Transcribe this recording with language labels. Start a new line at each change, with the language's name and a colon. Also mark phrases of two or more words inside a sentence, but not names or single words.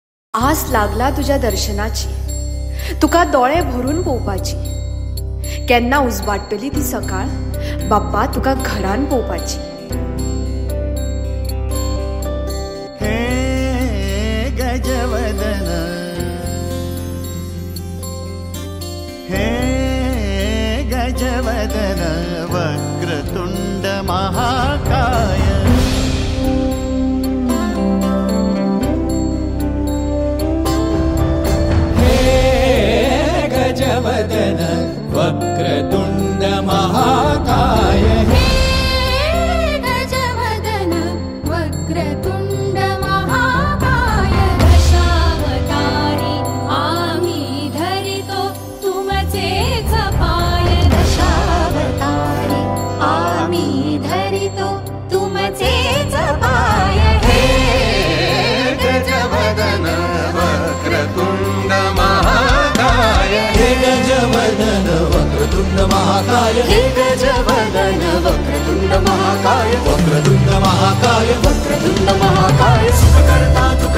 Konkani: आस लागला तुझ्या दर्शनाची, तुका डोळे भरून पोवपाची। केन्ना उजवाडटली ती सकाळ, बाप्पा तुका घरान पोवपाची।
Sanskrit: हे गजवदन, हे गजवदन, वक्रतुंड महाकाय। गजवदन वक्रतुंड महाकाय, हे गजवदन वक्रतुंड महाकाय।
Marathi: दशावतारी आम्ही धरितो तुमचेच पाय, दशावतारी आम्ही धरितो तुमचेच पाय।
Sanskrit: हे गजवदन वक्रतुंड महाकाय, हे गजवदन वक्रतुंड महाकाय, हे गजवदन वक्रतुंड महाकाय, वक्रतुंड महाकाय, वक्रतुंड महाकाय। सुखकर्ता